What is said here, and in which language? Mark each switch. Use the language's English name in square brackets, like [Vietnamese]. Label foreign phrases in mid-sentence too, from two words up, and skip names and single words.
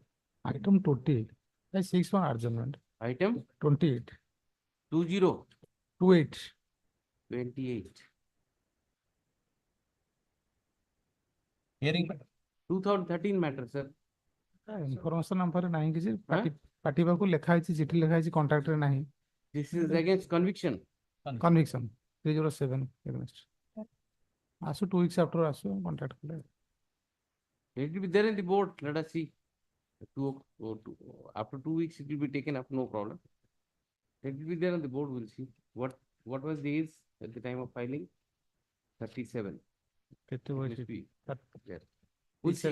[English] Item 28. I 6 for adjournment. Item 28. 20 28. 28. Hearing 2013 matter, sir. Information number [Odia] ନାହିଁ କିଛି Huh? ପାଟିବାକୁ ଲେଖା ହେଇଛି ଚିଠି ଲେଖା ହେଇଛି କଣ୍ଟ୍ରାକ୍ଟରେ ନାହିଁ [English] This is against conviction. conviction 307 against ଆସୁ 2 weeks after [Odia] ଆସୁ କଣ୍ଟ୍ରାକ୍ଟ କଲେ [English] It will be there in the board. Let us see. After 2 weeks, it will be taken up. No problem. It will be there on the board. We'll see. What was the age at the time of filing? 37. [Odia] କେତେ [English] It [Odia] ବୟସ [English] must be there. We'll see.